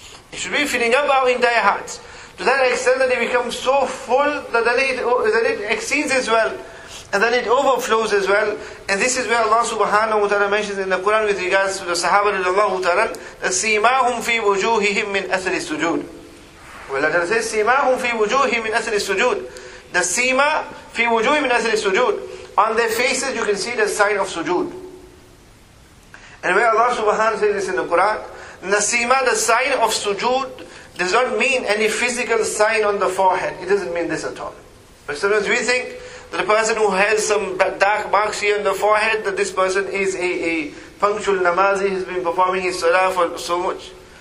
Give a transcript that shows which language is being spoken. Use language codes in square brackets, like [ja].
[en] It should be filling up our entire hearts. To that extent that it becomes so full that it exceeds as well. And then it overflows as well. And this is where Allah subhanahu wa ta'ala mentions in the Quran with regards to the Sahaba radiallahu ta'ala, [ar] سِيمَاهُمْ فِي وُجُوهِهِمْ مِنْ أَثَرِ السُّجُودِ. [en] Well, Allah says, [ar] سِيمَاهُمْ فِي وُجُوهِهِمْ مِنْ أَثَرِ السُّجُودِ. [en] The sima fi wujuhi min athari sujood. On their faces you can see the sign of sujood. And where Allah subhanahu wa ta'ala says this in the Quran, Nasima, the sign of sujood, does not mean any physical sign on the forehead. It doesn't mean this at all. But sometimes we think that a person who has some dark marks here on the forehead, that this person is a punctual namazi, has been performing his salah for so much.